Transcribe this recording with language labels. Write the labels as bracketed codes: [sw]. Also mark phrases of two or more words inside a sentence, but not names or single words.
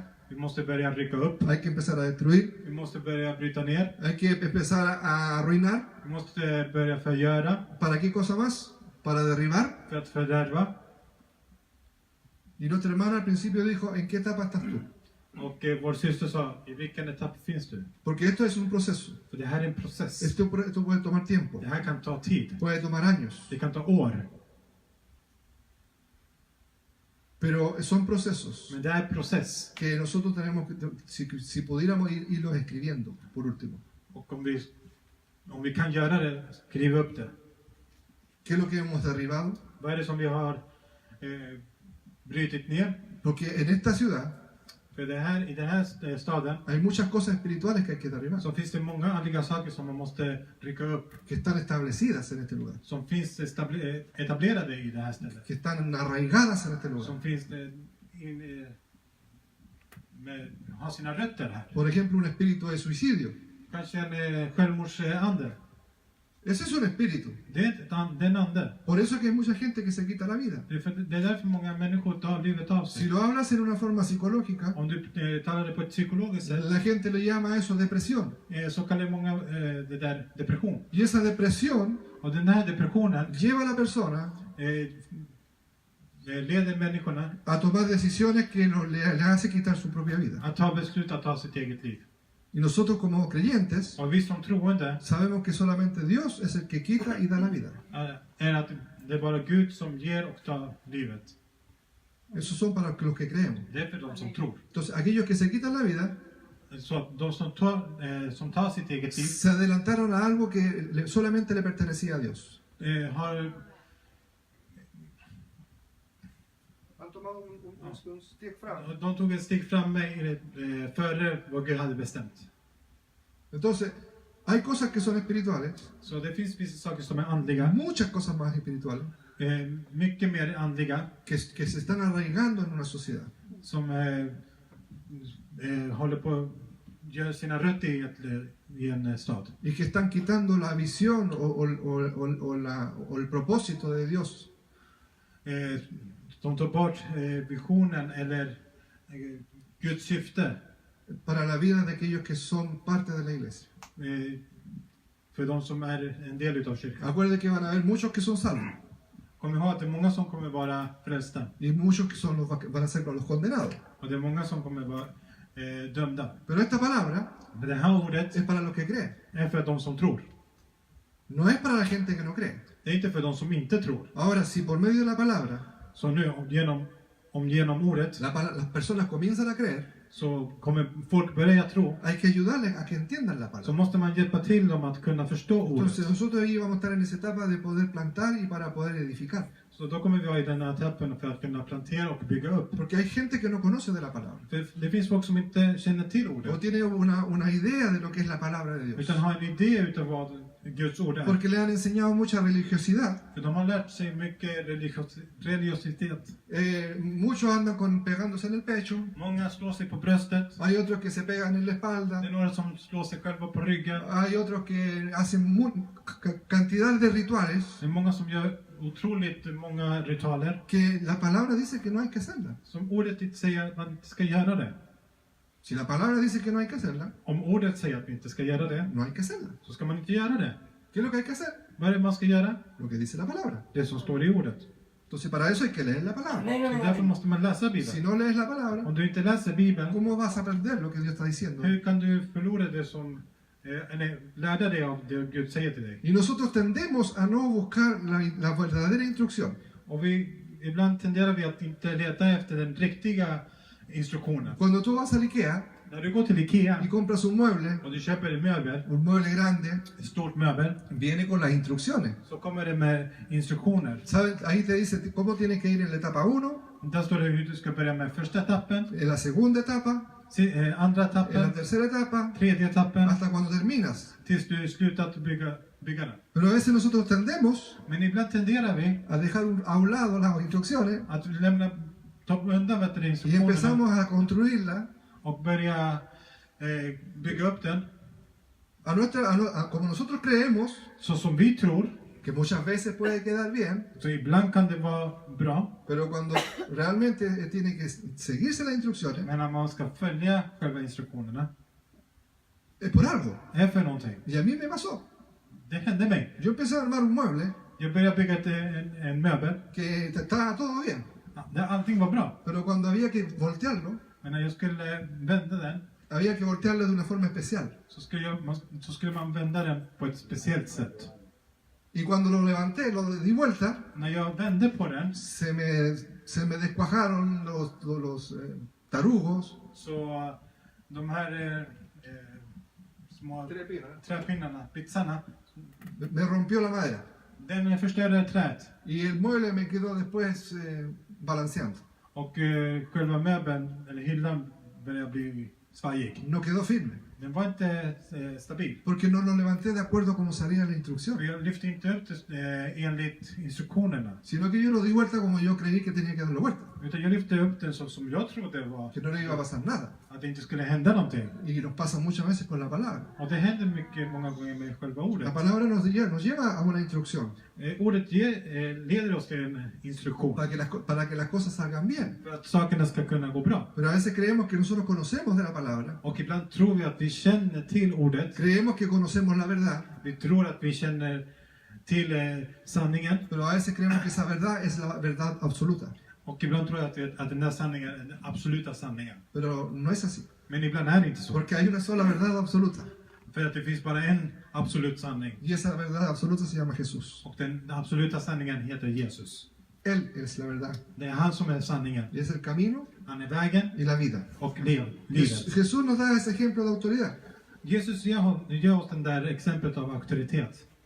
[sv] Vi måste börja rycka upp. [es] hay que empezar a destruir, [sv] Vi måste börja bryta ner. [es] hay que empezar a arruinar. [sv] Vi måste börja förgöra. [es] ¿Para qué cosa más? Para derribar. [sv] För att fördärva. [es] Y nuestra hermana al principio dijo, ¿en qué etapa estás tú? [sv] Och vår syster sa, i vilken etapp finns du? [es] Porque esto es un proceso. [sv] För det här är en process. [es] Esto puede tomar tiempo, [sv] Det här kan ta tid. [es] puede tomar años, [sv] Det kan ta år. [es] pero son procesos [sv] Men det är en process. [es] que nosotros tenemos que, si pudiéramos irlos escribiendo, por último. [sv] Och om vi kan göra det, skriva upp det. [es] ¿Qué es lo que hemos derribado? [sv] Vad är det som vi har brutit ner? [es] Porque en esta ciudad [sv] För det här, i den här staden [es] hay muchas cosas espirituales que hay que derribar, [sv] så finns det många andliga saker som man måste rycka upp. [es] que están establecidas en este lugar, [sv] Som finns etablerade i det här stället. [es] que están arraigadas en este lugar. [sv] Som finns har sina rötter här. [es] Por ejemplo, un espíritu de suicidio. [sv] Kanske en självmordsande. [es] Ese es un espíritu. [sv] Det är en ande. [es] Por eso es que hay mucha gente que se quita la vida. [sv] Det är därför många människor tar livet av [es] Si [sv] sig. [es] lo hablas en una forma psicológica, [sv] Om du talar det på ett psykologiskt sätt [es] la gente le llama a eso depresión. [sv] så kallar många det där depression. [es] Y esa depresión [sv] Och den här depressionen [es] lleva a la persona [sv] leder människorna [es] a tomar decisiones que le hace quitar su propia vida. [sv] att ta beslut att ta sitt eget liv. [es] Y nosotros como creyentes [sv] Och vi som troende [es] sabemos que solamente Dios es el que quita y da la vida. [sv] är att det är bara Gud som ger och tar livet. [es] Esos son para los que creemos. [sv] Det är för de som tror. [es] Entonces, aquellos que se quitan la vida [sv] Så att de som tar sitt eget liv [es] se adelantaron a algo que solamente le pertenecía a Dios. [sv] har [es] Han tomado un [sv] steg fram. de tog ett steg fram före vad Gud hade bestämt. [es] Entonces, hay cosas que son espirituales, [sv] Så det finns vissa saker som är andliga, [es] muchas cosas más espirituales, [sv] mycket mer andliga, [es] que se están arraigando en una sociedad. [sv] som håller på gör sina rötter i en stad. [es] y que están quitando la visión o el propósito de Dios. [sv] De tar bort visionen eller Guds syfte [es] Para la vida de aquellos que son parte de la iglesia. [sv] för de som är en del utav kyrkan. [es] Acuérdense que van a haber muchos que son salvos [sv] Kom ihåg att det är många som kommer vara frälsta. [es] y muchos que son van a ser los condenados. [sv] Och det är många som kommer vara dömda. [es] Pero esta palabra [sv] Men det här ordet [es] es para los que creen. [sv] är för de som tror. [es] No es para la gente que no cree. [sv] Det är inte för de som inte tror. [es] Ahora, si por medio de la palabra [sv] Så nu genom ordet [es] las personas comienzan a creer, [sv] så kommer folk börja tro. [es] hay que ayudarles a que entiendan la [sv] Så [es] palabra. [sv] måste man hjälpa till dem att kunna förstå ordet. [es] Entonces nosotros ahí vamos a estar en esa etapa de poder plantar y para poder edificar. [sv] Så då kommer vi vara i den här etappen för att kunna plantera och bygga upp. [es] Porque hay gente que no conoce de la palabra. [sv] För det finns folk som inte känner till [es] O [sv] ordet. [es] tiene una idea de lo que es la palabra de Dios. [sv] Utan har en idé utav vad Guds ord är. [es] Porque le han enseñado mucha religiosidad. [sv] För de har lärt sig mycket religiositet. [es] Muchos andan pegándose en el pecho. [sv] Många slår sig på bröstet. [es] Hay otros que se pegan en la [sv] Det [es] espalda. [sv] är några som slår sig själva på ryggen. [es] Hay otros que hacen cantidad de rituales [sv] Det är många som gör otroligt många ritualer. [es] que la palabra dice que no hay que hacerla. [sv] Som ordet inte säger att man inte ska göra det. [es] Si la palabra dice que no hay que hacerla, [sv] Om ordet säger att vi inte ska göra det, [es] no hay que hacerla. [sv] så ska man inte göra det. [es] ¿Qué es lo que hay que hacer? [sv] Vad är det man ska göra? [es] Lo que dice la palabra. [sv] Det som står i ordet. [es] Entonces para eso hay que leer la palabra. [sv] Amen, Så amen, därför amen. måste man läsa [es] Si [sv] Bibeln. [es] no lees la palabra, [sv] Om du inte läser Bibeln, [es] ¿cómo vas a aprender lo que Dios está diciendo? [sv] hur kan du förlora det som, eller lära dig av det Gud säger till dig? [es] Y nosotros tendemos a no buscar la verdadera instrucción. [sv] Och ibland tenderar vi att inte leta efter den riktiga instruktionen. [es] Cuando tú vas al IKEA [sv] När du går till Ikea [es] y compras un mueble [sv] och du köper en [es] grande, [sv] ett stort möbel, [es] viene con las instrucciones. [sv] så kommer det med instruktioner. [es] ¿Saben? Ahí te dice cómo tienes que ir en la etapa 1, [sv] Där står det hur du ska börja med första etappen, [es] en la segunda etapa, [sv] andra [es] en la [sv] etappen, [es] tercera etapa, [sv] tredje etappen, [es] hasta cuando terminas. [sv] tills du slutat bygga den. [es] Pero a veces nosotros tendemos [sv] Men ibland tenderar vi [es] a dejar a un lado las instrucciones [sv] att ta undan [es] y [sv] instruktionerna [es] empezamos a construirla [sv] och börja bygga upp den [es] como nosotros creemos, [sv] så som vi tror. [es] que muchas veces puede quedar bien, [sv] Så ibland kan det vara bra, [es] pero cuando realmente tiene que seguirse las instrucciones, [sv] men när man ska följa själva instruktionerna [es] es por algo. [sv] är för någonting. [es] Y a mí me pasó. [sv] Det hände mig. [es] Yo empecé a armar un mueble [sv] Jag började bygga en möbel. [es] que estaba todo bien, [sv] Allting var bra. [es] pero cuando había que voltearlo, [sv] Men när jag skulle vända den [es] había que voltearlo de una forma especial. [sv] så skulle man vända den på ett speciellt sätt. [es] Y cuando lo levanté, lo di vuelta, [sv] När jag vände på den [es] se me descuajaron los tarugos. [sv] så de här små träpinnarna, pizzarna, [es] Me rompió la madera. [sv] den förstörde träet. [es] Y el mueble me quedó después balanceando. [sv] Och själva möbeln, eller hyllan, började bli svajig. [es] No quedó firme. [sv] Den var inte stabil. [es] Porque no lo levanté de acuerdo a como salía la instrucción. [sv] Och jag lyfte inte upp det enligt instruktionerna. [es] Sino que yo lo di vuelta como yo creí que tenía que darlo vuelta. [sv] Utan jag lyfte upp den så som jag trodde var [es] Que no le iba a pasar nada. [sv] att det inte skulle hända någonting. [es] Y nos pasa muchas veces con la palabra. [sv] Och det händer många gånger med själva ordet. [es] La palabra nos lleva a una instrucción. [sv] Ordet leder oss till en instruktion. [es] Para que las cosas salgan bien. [sv] För att sakerna ska kunna gå bra. [es] Pero a veces creemos que nosotros conocemos de la palabra. [sv] Och ibland tror vi att vi känner till ordet. [es] Creemos que conocemos la verdad. [sv] Vi tror att vi känner till sanningen. [es] Pero a veces creemos que esa verdad es la verdad absoluta. [sv] Och ibland tror jag att den där sanningen är den absoluta sanningen. [es] Pero no es así. [sv] Men ibland är det inte så. [es] Porque hay una sola verdad absoluta. [sv] För att det finns bara en absolut sanning. [es] Y esa verdad absoluta se llama Jesús. [sv] Och den absoluta sanningen heter Jesus. [es] Él es la verdad. [sv] Det är han som är sanningen. [es] Y es el camino [sv] Han är vägen [es] y la vida. [sv] och livet. [es] Jesús nos da ese ejemplo de autoridad. [sv] Jesus ger oss den där exemplet av auktoritet.